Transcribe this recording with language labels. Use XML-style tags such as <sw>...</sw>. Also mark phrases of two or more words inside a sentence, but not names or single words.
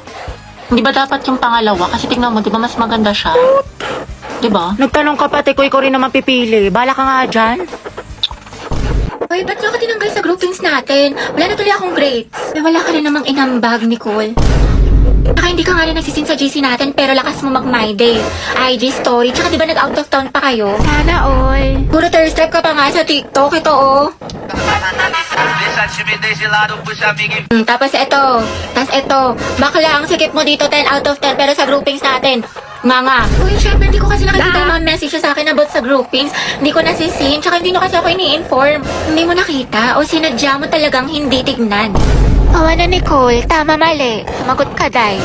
<tl>Hindi ba dapat yung pangalawa? Kasi tignan mo, di ba mas maganda siya? Di ba? Nagtanong ka pa, te, ko ikaw rin naman pipili. Bala ka nga dyan. Hoy, ba't ka tinanggal sa groupings natin? Wala na tuloy akong grades. Eh, wala ka rin namang inambag, Nicole. Saka hindi ka nga rin nagsisin sa GC natin, pero lakas mo mag-</tl> <en>my day. IG story,</en> <tl>tsaka di ba nag-</tl> <en>out of town</en> <tl>pa kayo? Sana all. Puro</tl> <en>third step</en> <tl>ka pa nga sa TikTok, ito oh.</tl> <pt>Deixa a timidez de lado, puxa amiga</pt> <tl>Tapos ito, bakla ang sikip mo dito</tl> <en>10 out of 10,</en> <tl>pero sa groupings natin, Mga. Uy, syempre, hindi ko kasi nakikita yung mga message sa akin about sa groupings. Hindi ko nasisin, tsaka hindi nyo kasi ako ini-inform. Hindi mo nakita o sinadya mo talagang hindi tignan. O ano, Nicole? Tama, mali. Sumagot ka, Day.</tl>